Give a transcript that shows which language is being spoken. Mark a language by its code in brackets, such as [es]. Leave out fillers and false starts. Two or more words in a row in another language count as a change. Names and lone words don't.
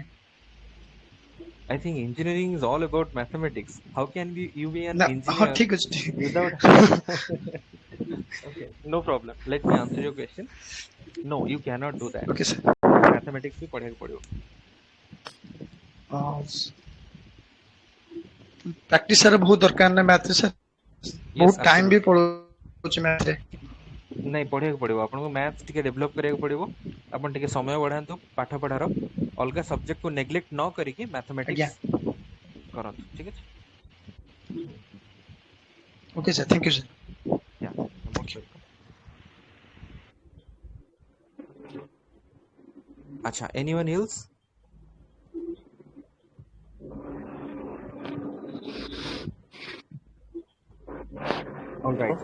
[en] I think engineering is all about mathematics. How can you be an [or] ନା ହଁ [en] engineer [or] ଠିକ ଅଛି [en] without? Okay, no problem. Let me answer your question. No, you cannot do that. Okay, sir. [hi] Mathematics भी पढ़ेगा पड़ेगा। [or] ପ୍ରାକ୍ଟିସ ସାର୍ ବହୁତ ଦରକାର ନା ମ୍ୟାଥରେ ସାର୍, ବହୁତ ଟାଇମ ବି ପଳଉଛି ମ୍ୟାଥରେ। ନାଇଁ ପଢିବାକୁ ପଡିବ, ଆପଣଙ୍କୁ ମ୍ୟାଥ ଟିକେ ଡେଭଲପ କରିବାକୁ ପଡିବ। ଆପଣ ଟିକେ ସମୟ ବଢାନ୍ତୁ ପାଠ ପଢାର, ଅଲଗା ସବଜେକ୍ଟ କୁ ନେଗ୍ଲେକ୍ଟ ନ କରିକି ମ୍ୟାଥମେଟିକ୍ସ କରନ୍ତୁ। ଠିକ ଅଛି। [en] okay sir, thank you sir. Yeah, most welcome. Acha, anyone else? All right.